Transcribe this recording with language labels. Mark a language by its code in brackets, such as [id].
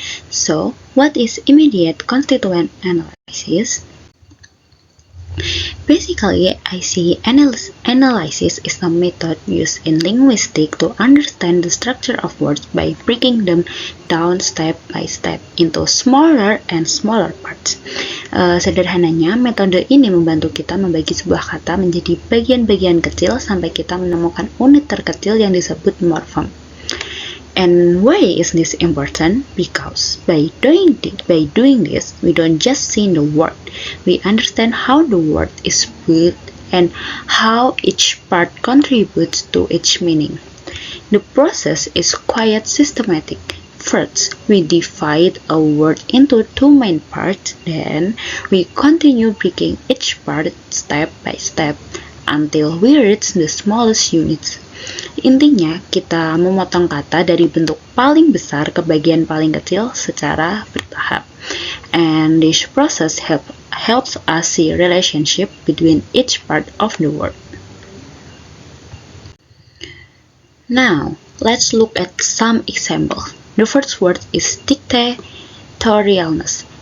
[en] So, what is immediate constituent analysis? Basically, I see analysis is a method used in linguistics to understand the structure of words by breaking them down step by step into smaller and smaller parts. [id] Sederhananya, metode ini membantu kita membagi sebuah kata menjadi bagian-bagian kecil sampai kita menemukan unit terkecil yang disebut morfem. [en] And why is this important? Because by doing this, we don't just see the word, we understand how the word is built and how each part contributes to its meaning. The process is quite systematic. First, we divide a word into two main parts, then we continue breaking each part step by step until we reach the smallest units. [id] Intinya, kita memotong kata dari bentuk paling besar ke bagian paling kecil secara bertahap. [en] And this process helps us see relationship between each part of the word. Now, let's look at some examples. The first word is dictatorialness.